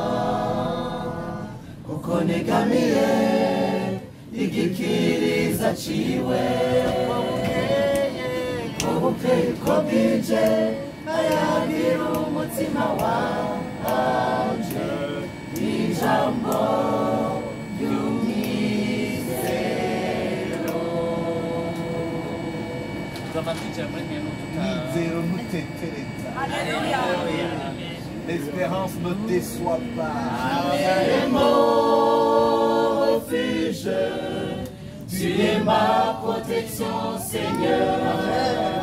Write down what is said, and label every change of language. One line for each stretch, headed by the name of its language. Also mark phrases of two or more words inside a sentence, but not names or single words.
Rundi: kuko negamiye igikiriza ciwe ubukeye uko bwije ayagira umutima wanje ijambo ry'umwizero Zéro nous t'intéresser.
French: L'espérance ne déçoit pas. Refuge, tu es ma protection, Seigneur.